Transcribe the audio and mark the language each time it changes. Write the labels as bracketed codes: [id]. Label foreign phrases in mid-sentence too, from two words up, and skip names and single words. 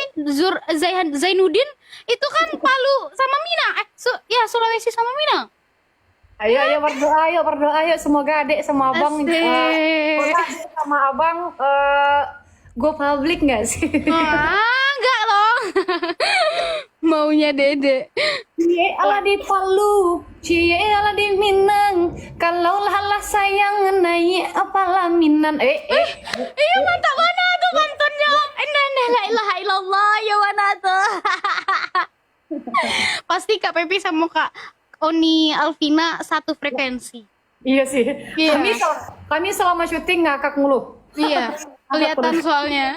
[id] Zainuddin itu kan Palu sama Minang. Sulawesi sama Minang. Ayo berdoa yuk, semoga adik sama abang Asik. adik sama abang go public nggak sih? Enggak loh. Maunya Dede. Cie ala di Palu, cie ala di Minang. Kalau lah sayang naik apalah Minan. Iya, mantap mana tuh pantunnya. [ar] لا إله إلا الله [id] ya mana tuh. Pasti Kak Pepi sama Kak Oni Alvina satu frekuensi. Iya sih. Iya. Kami selama syuting ngakak mulu. Iya, kelihatan soalnya.